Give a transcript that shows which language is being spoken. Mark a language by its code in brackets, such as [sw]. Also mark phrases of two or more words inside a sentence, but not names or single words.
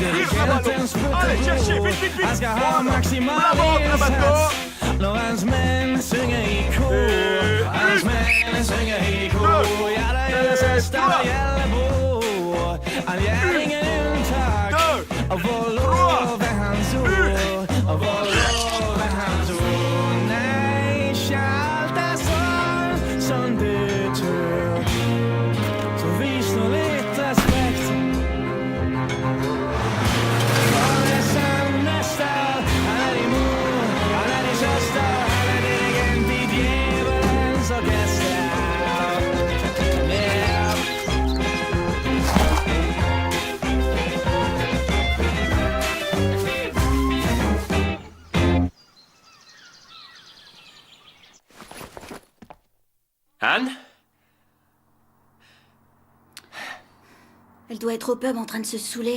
[sv] dirigenten sprutar på Han ska ha maximal insats När hans män synger i kor Hans män synger i kor Ja, det gäller sista, det gäller bro Han gör ingen untag Och vår lov är hans ord Och vår lov är hans ord Nej, allt är sånt som du tror Så vis nu lite respekt För det är nästa Han är din mor, han är din syster Han är din agent i djävulens orkester Yeah. [fr] Anne? Elle doit être au pub en train de se saouler.